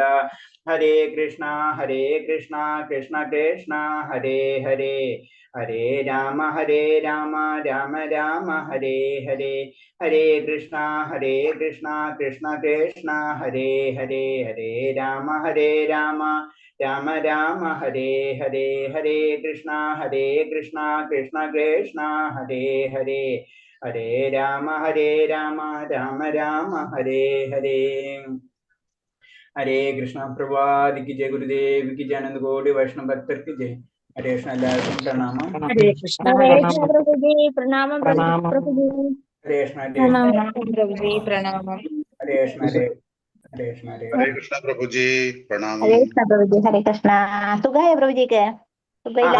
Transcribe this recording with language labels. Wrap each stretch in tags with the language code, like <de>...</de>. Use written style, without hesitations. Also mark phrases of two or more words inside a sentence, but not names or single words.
<ml>ഹരേ കൃഷ്ണ കൃഷ്ണ കൃഷ്ണ ഹരേ ഹരേ ഹരേ രാമ രാമ രാമ ഹരേ ഹരേ ഹരേ കൃഷ്ണ കൃഷ്ണ കൃഷ്ണ ഹരേ ഹരേ ഹരേ രാമ രാമ രാമ ഹരേ ഹരേ ഹരേ കൃഷ്ണ കൃഷ്ണ കൃഷ്ണ ഹരേ ഹരേ ഹരേ രാമ രാമ ഹരേ ഹരേ. ഹരേ കൃഷ്ണ പ്രഭാതിക്ക് ജയ ഗുരുദേവ്</ml> <hi>की जय आनंद कोटि वैष्णव भक्तर की जय.</hi> <ml>ഹരേ കൃഷ്ണ, എല്ലാവർക്കും പ്രണാമം. ഹരേ കൃഷ്ണ പ്രഭുജി പ്രണാമം. പ്രഭുജി ഹരേ കൃഷ്ണ പ്രഭുജി പ്രണാമം. ഹരേ കൃഷ്ണ ഹരേ കൃഷ്ണ ഹരേ കൃഷ്ണ പ്രഭുജി പ്രണാമം. ഹരേ കൃഷ്ണ പ്രഭുജി. ഹരേ കൃഷ്ണ. സുഖായ പ്രഭുജിക്ക്? സുഖയില്ല?</ml>